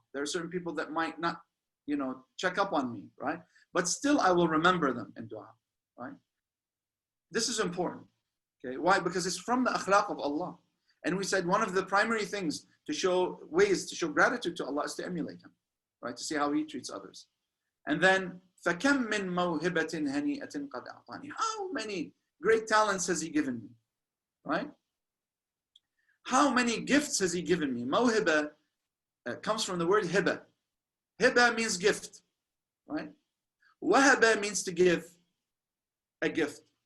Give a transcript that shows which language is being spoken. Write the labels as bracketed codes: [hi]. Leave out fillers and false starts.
[en] There are certain people that might not, you know, check up on me, right? But still I will remember them in dua, right? This is important, okay? Why? Because it's from the akhlaq of Allah. And we said one of the primary things ways to show gratitude to Allah is to emulate Him, right? To see how He treats others. And then, [ar] فَكَمْ مِنْ مَوْهِبَةٍ هَنِيئَةٍ قَدْ أَعْطَانِي. [en] How many great talents has He given me, right? How many gifts has He given me? Mawhiba comes from the word hiba. Hiba means gift, right? Wahaba means to give a gift.